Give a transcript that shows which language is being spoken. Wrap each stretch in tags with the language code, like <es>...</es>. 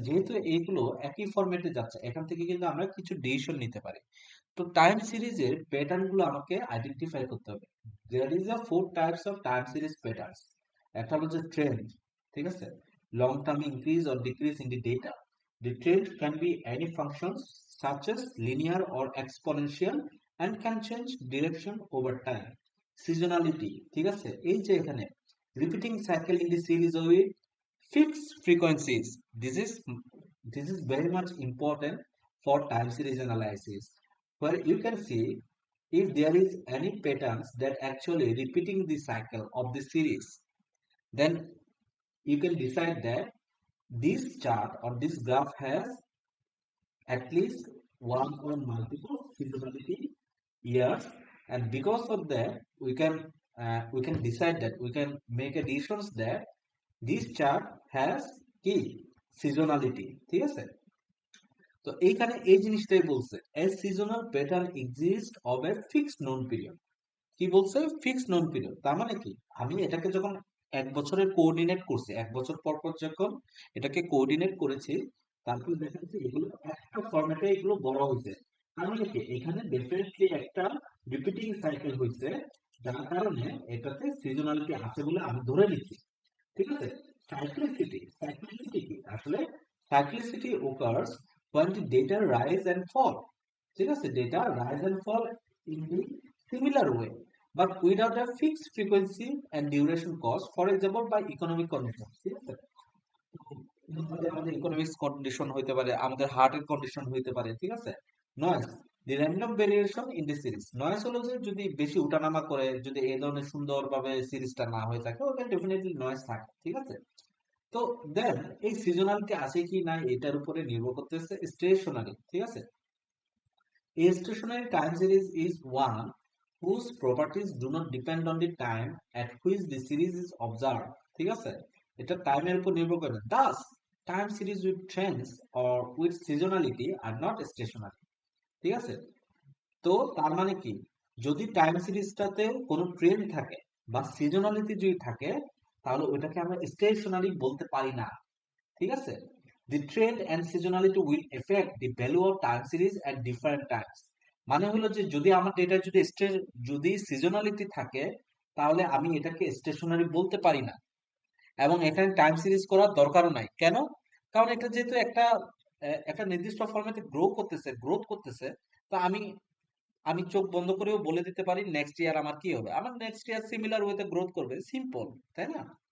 <bn>যেহেতু এইগুলো একই ফরম্যাটে যাচ্ছে, এখান থেকে কিন্তু আমরা কিছু ডিসিশন নিতে পারি। তো টাইম সিরিজের প্যাটার্ন গুলো আমাকে আইডেন্টিফাই করতে হবে।</bn> <en>There is a 4 types of time series patterns.</en> <bn>একটা হলো যে ট্রেন্ড, ঠিক আছে,</bn> <en>Long term increase or decrease in the data. The trend can be any functions such as linear or exponential and can change direction over time. Seasonality,</en> <bn>ঠিক আছে, এই যে এখানে</bn> <en>repeating cycle in the series with fixed frequencies. This is very much important for time series analysis, where you can see if there is any patterns that actually repeating the cycle of the series, then you can decide that this chart or this graph has at least one or multiple seasonality years, and because of that we can decide that we can make a decisions that this chart has কি seasonality, ঠিক আছে।</en> <bn>তো এইখানে এই জিনিসটাই বলছে</bn> <en>a seasonal pattern exists of a fixed known period।</en> <bn>কি বলছে? ফিক্সড নন পিরিয়ড। তার মানে কি, আমি এটাকে যখন এক বছরের কোঅর্ডিনেট করছি, এক বছর পর পর যখন এটাকে কোঅর্ডিনেট করেছি, তারপর দেখা যাচ্ছে এগুলো একটা ফরম্যাটে এগুলো বড় হয়েছে। তার মানে কি, এখানে ডেফিনেটলি একটা রিপিটিং সাইকেল হয়েছে, যার কারণে এটাতে সিজনালিটি আছে বলে আমি ধরে নিচ্ছি, ঠিক আছে। সাইক্লিসিটি কি আসলে?</bn> <en>Cyclicity occurs when the data rise and fall, ঠিক আছে, data rise and fall in the similar way but without a fixed frequency and duration cost, for example by economic condition, ঠিক আছে।</en> <bn>আমাদের ইকোনমিক্স কন্ডিশন হইতে পারে, আমাদের হার্টের condition হইতে পারে, ঠিক আছে। Noise,</bn> <en>The random variation in the series.</en> <bn>Noise হলো যে যদি বেশি উঠানামা করে, যদি এই ধরনের সুন্দরভাবে সিরিজটা না হয়ে থাকে, ওখানে ডেফিনেটলি নয়েজ থাকে, ঠিক আছে। তো দেন এই সিজনালিটি আছে কি নাই এটার উপরে নির্ভর করতেছে স্টেশনারি, ঠিক আছে।</bn> <en>A stationary time series is one whose properties do not depend on the time at which the series is observed, ঠিক আছে।</en> <bn>এটা টাইমের উপর নির্ভর করে।</bn> <en>Thus, time series with trends or with seasonality are not stationary, ঠিক আছে।</en> <bn>তো তার মানে কি, যদি টাইম সিরিজটাতে কোনো ট্রেন্ড থাকে বা সিজনালিটি যদি থাকে, তাহলে ওইটাকে আমরা স্টেশনারি বলতে পারি না, ঠিক আছে।</bn> <en>The trend and seasonality will affect the value of time series at different times।</en> <bn>মানে হলো যে যদি আমার ডেটা যদি সিজনালিটি থাকে, তাহলে আমি এটাকে স্টেশনারি বলতে পারি না, এবং এখানে টাইম সিরিজ করার দরকারও নাই। কেন? কারণ এটা যেহেতু একটা নির্দিষ্ট ফরম্যাটে গ্রোথ করতেছে, তো আমি আমি চোখ বন্ধ করেও বলে দিতে পারি নেক্সট ইয়ার আমার কি হবে, আমার নেক্সট ইয়ার সিমিলার ওয়েতে গ্রোথ করবে, সিম্পল, তাই না?</bn>